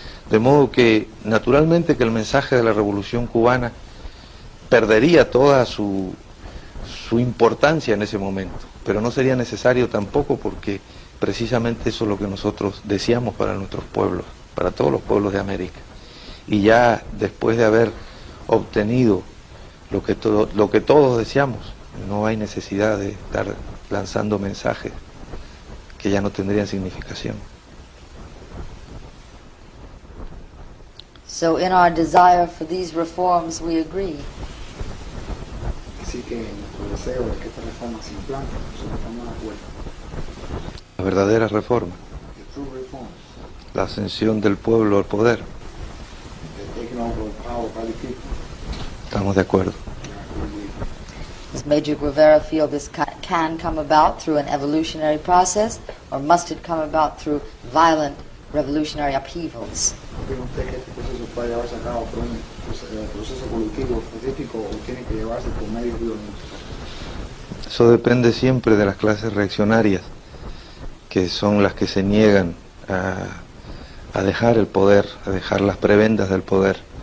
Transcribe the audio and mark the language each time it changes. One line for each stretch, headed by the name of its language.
Spanish: De modo que, naturalmente, que el mensaje de la Revolución Cubana perdería toda su importancia en ese momento, pero no sería necesario tampoco, porque precisamente eso es lo que nosotros deseamos para nuestros pueblos, para todos los pueblos de América. Y ya después de haber obtenido lo que todos deseamos, no hay necesidad de estar lanzando mensajes que ya no tendrían significación.
English: So in our desire for these reforms, we agree.
Spanish: Así que nuestro deseo de que esta reforma se implante, nosotros estamos de acuerdo. La verdadera reforma,
English: The true reform,
Spanish: la ascensión del pueblo al poder,
English: the taking over of power by the people,
Spanish: estamos de acuerdo.
English: Does Major Guevara feel this can come about through an evolutionary process, or must it come about through violent revolutionary upheavals?
Spanish: ¿Cree usted que este proceso puede llevarse a cabo por un proceso evolutivo específico o tiene que llevarse por medios violentos? Eso depende siempre de las clases reaccionarias, que son las que se niegan a dejar el poder, a dejar las prebendas del poder.